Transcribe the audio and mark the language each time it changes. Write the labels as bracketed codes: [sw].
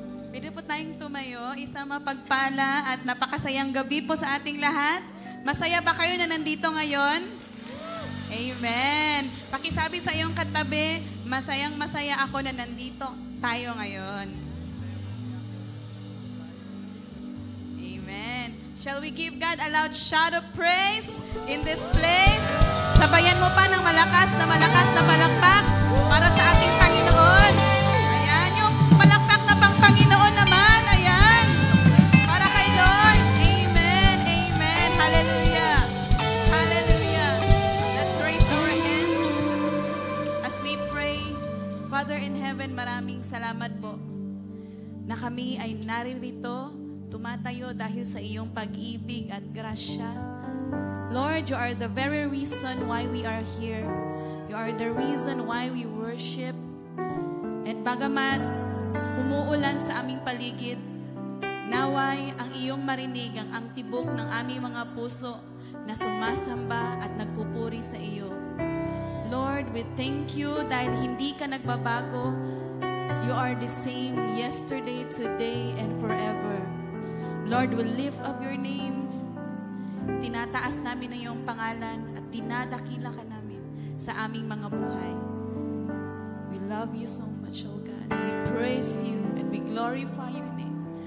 [tl] Pwede po tayong tumayo, isang mapagpala at napakasayang gabi po sa ating lahat. Masaya ba kayo na nandito ngayon? Amen. Pakisabi sa iyong katabi, masayang-masaya ako na nandito tayo ngayon. Amen. [en] Shall we give God a loud shout of praise in this place? [tl] Sabayan mo pa ng malakas na palakpak para sa ating Panginoon. Ayan, yung palakpak na pang Panginoon naman. Ayan, para kay Lord. Amen, amen. Hallelujah. Hallelujah. [en] Let's raise our hands as we pray. Father in heaven, [tl] maraming salamat po na kami ay naririto, tumatayo dahil sa iyong pag-ibig at grasya. [en] Lord, you are the very reason why we are here. You are the reason why we worship. [tl] And bagamat umuulan sa aming paligid, naway ang iyong marinig ang tibok ng aming mga puso na sumasamba at nagpupuri sa iyo. [en] Lord, we thank you [tl] dahil hindi ka nagbabago. [en] You are the same yesterday, today, and forever. Lord, we lift up your name. [tl] Tinataas namin ang iyong pangalan at dinadakila ka namin sa aming mga buhay. [en] We love you so much, oh God. We praise you and we glorify your name.